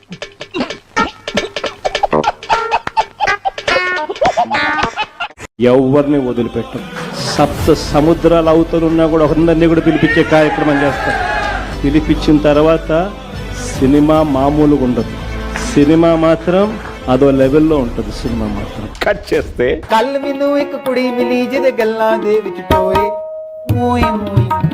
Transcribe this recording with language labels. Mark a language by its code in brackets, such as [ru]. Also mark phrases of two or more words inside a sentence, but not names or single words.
[te] ఎవరిని వదిలిపెట్టం. సప్త సముద్రాల అవతలున్నా కూడా ఒకరిని కూడా పిలిపించే కార్యక్రమం చేస్తాం. పిలిపించిన తర్వాత సినిమా మామూలుగా ఉండదు. సినిమా మాత్రం అదో లెవెల్లో ఉంటుంది. సినిమా మాత్రం కట్ చేస్తే [pa] ਕੱਲ ਮੈਨੂੰ ਇੱਕ ਕੁੜੀ ਮਿਲੀ ਜਿਹਦੇ ਗੱਲਾਂ ਦੇ ਵਿੱਚ ਟੋਏ ਮੂਈ ਮੂਈ.